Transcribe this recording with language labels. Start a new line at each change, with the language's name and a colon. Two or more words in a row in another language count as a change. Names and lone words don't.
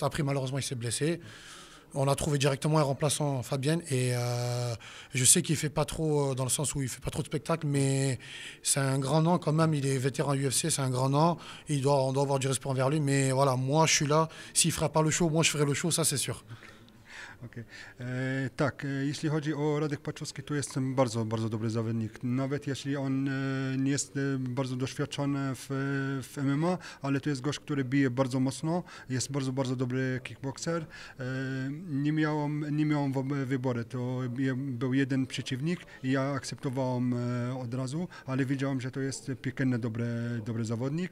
French: Après, malheureusement, il s'est blessé. On a trouvé directement un remplaçant, Fabienne, et je sais qu'il ne fait pas trop, dans le sens où il ne fait pas trop de spectacle, mais c'est un grand nom quand même, il est vétéran UFC, c'est un grand nom, on doit avoir du respect envers lui, mais voilà, moi je suis là, s'il ne fera pas le show, moi je ferai le show, ça c'est sûr. Okay.
Polish: Tak, jeśli chodzi o Radek Paczowski, to jest bardzo, bardzo dobry zawodnik. Nawet jeśli on nie jest bardzo doświadczony w MMA, ale to jest gość, który bije bardzo mocno, jest bardzo, bardzo dobry kickboxer. Nie miałem wyboru, to był jeden przeciwnik i ja akceptowałem od razu, ale wiedziałem, że to jest piekielnie dobry zawodnik.